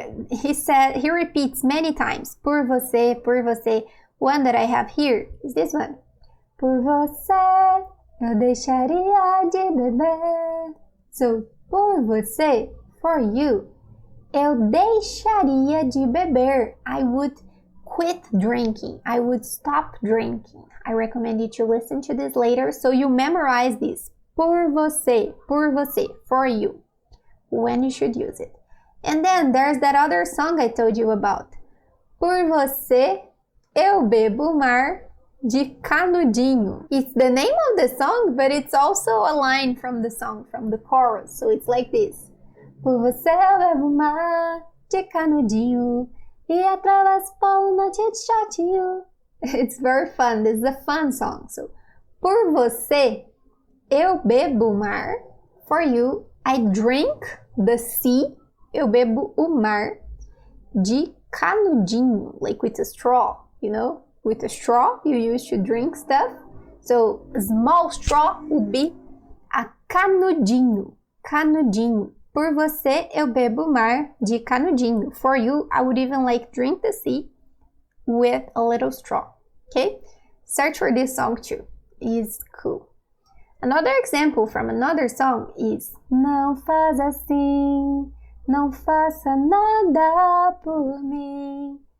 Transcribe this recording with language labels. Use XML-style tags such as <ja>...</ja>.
<en>He repeats many times,</en> <pt>por você, por você.</pt> <en>One that I have here is this one.</en> <pt>Por você, eu deixaria de beber. So, por você,</pt> <en>for you,</en> <pt>eu deixaria de beber.</pt> <en>I would quit drinking. I would stop drinking. I recommend you to listen to this later so you memorize this.</en> <pt>Por você,</pt> <en>for you, when you should use it. And then there's that other song I told you about.</en> <pt>Por você, eu bebo mar de canudinho.</pt> <en>It's the name of the song, but it's also a line from the song, from the chorus. So it's like this.</en> <pt>Por você, eu bebo mar de canudinho e atravesso pela noite de shortinho.</pt> <en>It's very fun. This is a fun song. So,</en> <pt>por você, eu bebo mar.</pt> <en>For you, I drink the sea.</en> <pt>Eu bebo o mar de canudinho,</pt> <en>like with a straw, you know? With a straw you use to drink stuff. So, a small straw would be a canudinho.</en> <pt>Canudinho. Por você, eu bebo mar de canudinho.</pt> <en>For you, I would even like drink the sea with a little straw. Okay? Search for this song too. It's cool. Another example from another song is</en> <pt>Não faz assim, não faça nada por mim.</pt>